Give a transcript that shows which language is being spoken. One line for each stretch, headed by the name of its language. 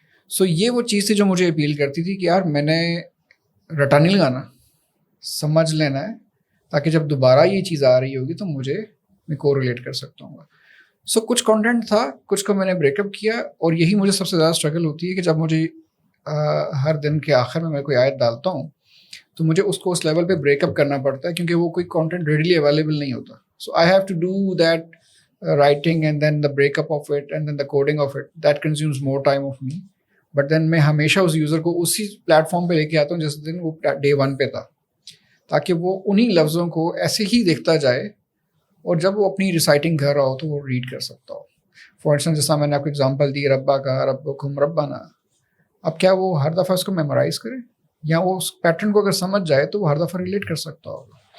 Urdu: سو یہ وہ چیز تھی جو مجھے اپیل کرتی تھی کہ یار میں نے رٹا نہیں لگانا, سمجھ لینا ہے, تاکہ جب دوبارہ یہ چیز آ رہی ہوگی تو میں کو ریلیٹ کر سکتا ہوں گا. سو کچھ کانٹینٹ تھا, کچھ کو میں نے بریک اپ کیا, اور یہی مجھے سب سے زیادہ اسٹرگل ہوتی ہے کہ جب مجھے ہر دن کے آخر میں کوئی آیت ڈالتا ہوں تو مجھے اس کو اس لیول پہ بریک اپ کرنا پڑتا ہے, کیونکہ وہ کوئی کانٹینٹ ریڈیلی اویلیبل نہیں ہوتا.
English: So I have to do that writing and then the break up of it and then the coding of it, that consumes more time of me. But then
Urdu: میں ہمیشہ اس یوزر کو اسی plate form پہ لے کے آتا ہوں جس دن وہ ڈے 1 پہ تھا, تاکہ وہ انہی لفظوں کو ایسے ہی دیکھتا جائے, اور جب وہ اپنی ریسائٹنگ کر رہا ہو تو وہ ریڈ کر سکتا ہو. فار انسٹنس جیسا میں نے آپ کو اگزامپل دی ربا کا, ربکم ربنا, اب کیا وہ ہر دفعہ اس کو میمورائز کرے, یا وہ اس پیٹرن کو اگر سمجھ جائے تو وہ ہر دفعہ ریلیٹ کر سکتا ہوگا.